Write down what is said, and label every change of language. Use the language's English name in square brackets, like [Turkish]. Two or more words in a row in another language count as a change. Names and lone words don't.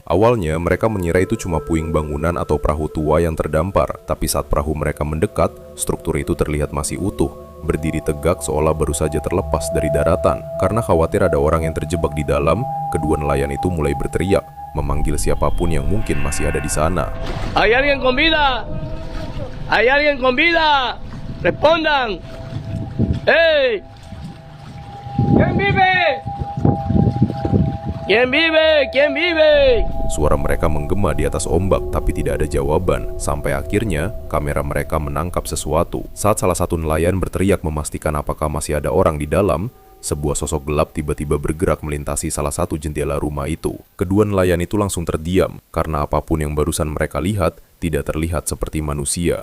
[Indonesian] Awalnya, mereka mengira itu cuma puing bangunan atau perahu tua yang terdampar. Tapi saat perahu mereka mendekat, struktur itu terlihat masih utuh, berdiri tegak seolah baru saja terlepas dari daratan. Karena khawatir ada orang yang terjebak di dalam, kedua nelayan itu mulai berteriak, memanggil siapapun yang mungkin masih ada di sana. [Spanish] ¿Hay alguien con vida? ¿Hay alguien con vida? Respondan. ¡Hey! ¿Quién vive? ¿Quién vive? ¿Quién vive? [Indonesian] Suara mereka menggema di atas ombak, tapi tidak ada jawaban. Sampai akhirnya, kamera mereka menangkap sesuatu. Saat salah satu nelayan berteriak memastikan apakah masih ada orang di dalam, sebuah sosok gelap tiba-tiba bergerak melintasi salah satu jendela rumah itu. Kedua nelayan itu langsung terdiam, karena apapun yang barusan mereka lihat tidak terlihat seperti manusia.